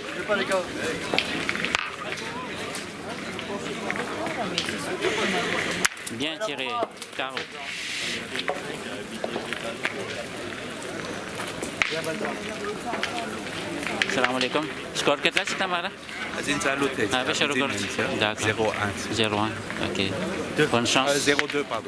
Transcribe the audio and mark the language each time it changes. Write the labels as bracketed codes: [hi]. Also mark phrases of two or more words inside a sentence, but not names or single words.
[fr] Bien tiré, carreau. [ar] سلام عليكم. [hi] Score कितना है तुम्हारा? हाँ भी शुरू करो. [fr] D'accord. 0-1. Ok. Bonne chance. 0-2, pardon.